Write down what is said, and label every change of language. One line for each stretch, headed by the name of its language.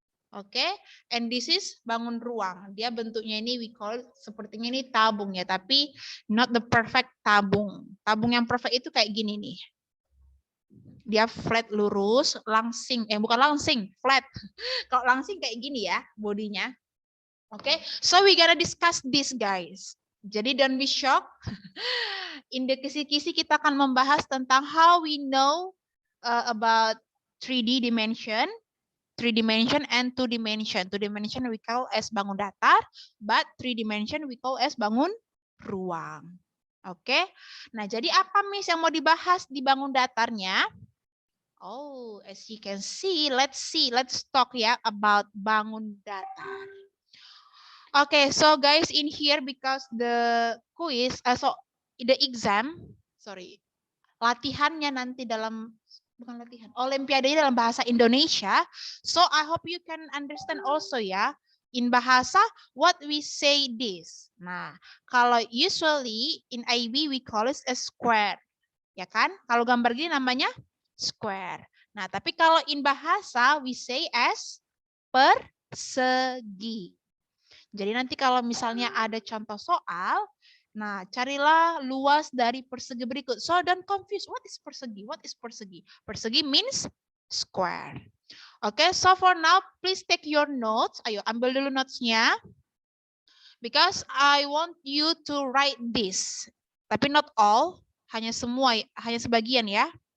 English: Oke, and this is bangun ruang.
Indonesian: Dia bentuknya ini
English: we call
Indonesian: sepertinya ini tabung ya, tapi
English: not the perfect
Indonesian: tabung. Tabung yang perfect itu kayak gini nih. Dia flat lurus, langsing, bukan langsing, flat. Kalau langsing kayak gini ya bodinya. Oke,
English: so we gonna discuss this guys. Jadi don't be shocked. In the kisi-kisi
Indonesian: kita akan membahas tentang
English: how we know about 3D dimension. 3 dimension and 2 dimension. 2 dimension we call as bangun datar, but 3 dimension we call as bangun ruang.
Indonesian: Oke. Nah, jadi apa Miss yang mau dibahas di bangun datarnya?
English: Oh, as you can see, let's talk ya about bangun datar. Okay, so guys in here because the quiz, the exam,
Indonesian: latihannya nanti dalam bukan latihan, olimpiadanya dalam bahasa Indonesia.
English: So I hope you can understand also ya. In bahasa what we say this. Nah, kalau usually in IB we call it a square.
Indonesian: Ya kan? Kalau gambar gini namanya square. Nah, tapi kalau
English: in bahasa we say as
Indonesian: persegi. Jadi nanti kalau misalnya ada contoh soal, nah, carilah luas dari persegi berikut.
English: So don't confuse. What is persegi? What is persegi? Persegi means square. Okay, so for now, please take your notes.
Indonesian: Ayo, ambil dulu notes-nya.
English: Because I want you to write this.
Indonesian: Tapi
English: not all,
Indonesian: hanya semua, hanya sebagian ya.